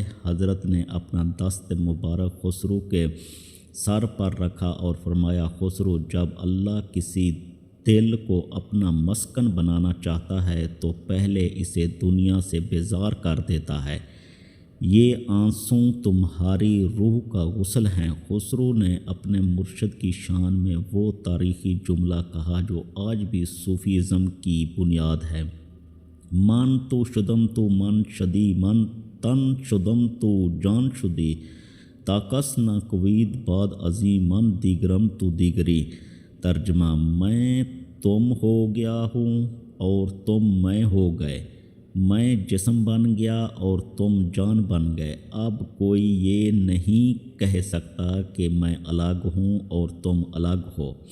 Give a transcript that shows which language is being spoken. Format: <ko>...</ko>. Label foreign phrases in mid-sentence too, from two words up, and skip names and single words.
<ur>حضرت نے اپنا دست مبارک خسرو کے سر پر رکھا اور فرمایا، خسرو، جب اللہ کسی دل کو اپنا مسکن بنانا چاہتا ہے تو پہلے اسے دنیا سے بیزار کر دیتا ہے۔ یہ آنسوں تمہاری روح کا غسل ہیں۔ خسرو نے اپنے مرشد کی شان میں وہ تاریخی جملہ کہا جو آج بھی صوفیزم کی بنیاد ہے،</ur> <fa>من تو شدم تو من شدی، من تن شدم تو جان شدی، تاکس نہ کوید بعد ازیں من دیگرم تو دیگری۔</fa> <ur>ترجمہ: میں تم ہو گیا ہوں اور تم میں ہو گئے، میں جسم بن گیا اور تم جان بن گئے، اب کوئی یہ نہیں کہہ سکتا کہ میں الگ ہوں اور تم الگ ہو۔</ur>